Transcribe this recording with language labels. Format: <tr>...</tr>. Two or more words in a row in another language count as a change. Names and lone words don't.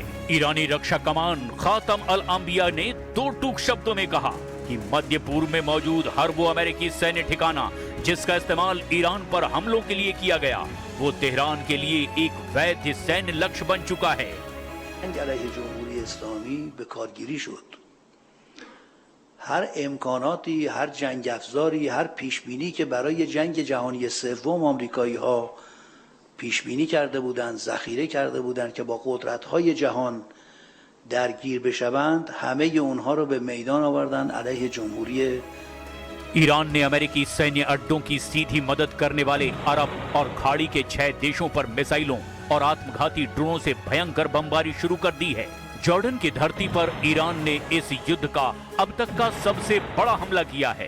<hi>ईरानी रक्षा कमान खातम अल अंबिया ने दो टूक शब्दों में कहा कि मध्य पूर्व में मौजूद हर वो अमेरिकी सैन्य ठिकाना जिसका इस्तेमाल ईरान पर हमलों के लिए किया गया, वो तेहरान के लिए एक वैध सैन्य लक्ष्य बन चुका है।</hi> <fa>هر امکاناتی، هر جنگ‌افزاری، هر پیش‌بینی که برای جنگ جهانی سوم آمریکایی‌ها پیشبینی کرده بودند، ذخیره کرده بودند که با قدرت‌های جهان درگیر بشوند، همه اونها رو به میدان آوردن علیه جمهوری</fa> <hi>ईरान ने अमेरिकी सैन्य अड्डों की सीधी मदद करने वाले अरब और खाड़ी के 6 देशों पर मिसाइलों और आत्मघाती ड्रोनों से भयंकर बमबारी शुरू कर दी है। जॉर्डन की धरती पर ईरान ने इस युद्ध का अब तक का सबसे बड़ा हमला किया है।</hi>